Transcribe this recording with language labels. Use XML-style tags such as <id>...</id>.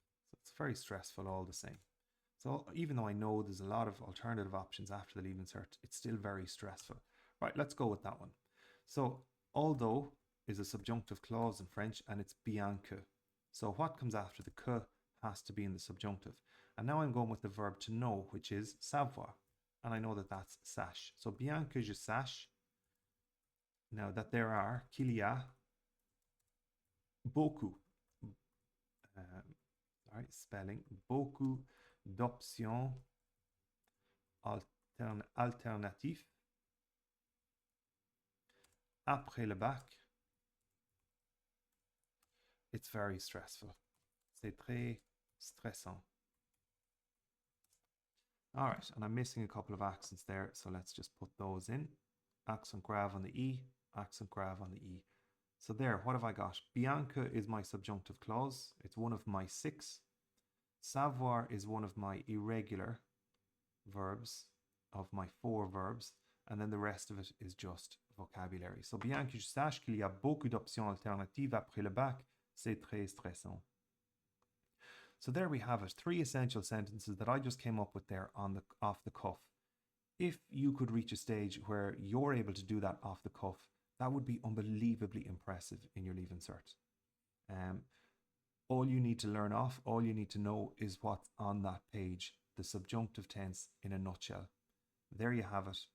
<en>So it's very stressful all the same. So even though I know there's a lot of alternative options after the Leaving Cert, it's still very stressful. Right, let's go with that one. So although is a subjunctive clause in French, and it's</en> <fr>bien que.</fr> <en>So what comes after the que has to be in the subjunctive. And now I'm going with the verb to know, which is savoir. And I know that that's sache. So</en> <fr>bien que je sache,</fr> <en>now that there are,</en> <fr>qu'il y a, beaucoup,</fr> <en>spelling,</en> <fr>beaucoup d'options alternatives après le bac.</fr> <en>It's very stressful.</en> <fr>C'est très stressant.</fr> <en>All right, and I'm missing a couple of accents there, so let's just put those in. Accent grave on the E, accent grave on the E. So there, what have I got?</en> <fr>Bien que</fr> <en>is my subjunctive clause. It's one of my 6. Savoir is one of my irregular verbs, of my 4 verbs, and then the rest of it is just vocabulary. So</en> <fr>bien que je sache qu'il y a beaucoup d'options alternatives après le bac, c'est très stressant.</fr> <en>So there we have it, 3 essential sentences that I just came up with there off the cuff. If you could reach a stage where you're able to do that off the cuff, that would be unbelievably impressive in your Leaving Cert. All you need to learn off, all you need to know is what's on that page, the subjunctive tense in a nutshell. There you have it.</en>